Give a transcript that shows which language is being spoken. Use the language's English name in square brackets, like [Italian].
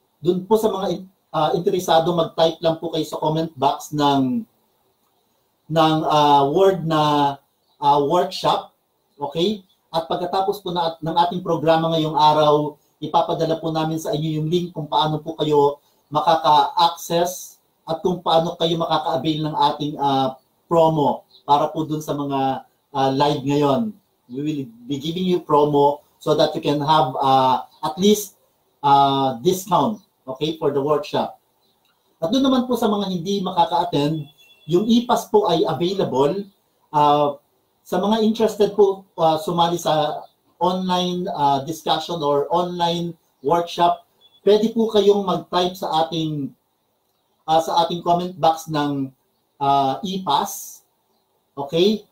[Filipino] Doon po sa mga interesado, mag-type lang po kayo sa comment box ng word na workshop. Okay? At pagkatapos po ng ating programa ngayong araw, ipapadala po namin sa inyo yung link kung paano po kayo makaka-access at kung paano kayo makaka-avail ng ating promo para po dun sa mga live ngayon. [English] We will be giving you promo so that you can have at least discount. Okay, for the workshop. [Filipino] At doon naman po sa mga hindi makaka-attend, yung e-pass po ay available. Sa mga interested po sumali sa online discussion or online workshop, pwede po kayong mag-type sa ating comment box ng e-pass. Okay?